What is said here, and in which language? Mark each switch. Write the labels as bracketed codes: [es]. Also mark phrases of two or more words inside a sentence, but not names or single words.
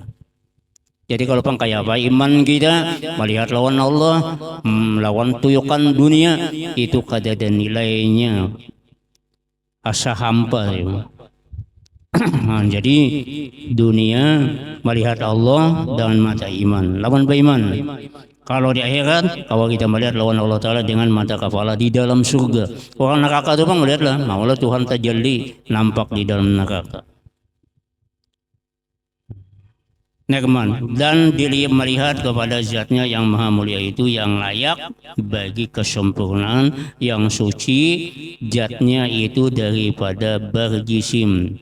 [bjn] Jadi kalau pang kayak apa iman kita melihat lawan Allah, lawan tuyukan dunia, itu kada ada nilainya, asa hampa ya. Jadi dunia melihat Allah dengan mata iman, lawan beriman. Kalau di akhirat, kalau kita melihat lawan Allah Ta'ala dengan mata kepala di dalam surga. Orang neraka itu bang melihatlah, maulah Tuhan tajalli nampak di dalam neraka. Nikmat dan diri melihat kepada zatnya yang maha mulia itu, yang layak bagi kesempurnaan, yang suci, zatnya itu daripada berjisim.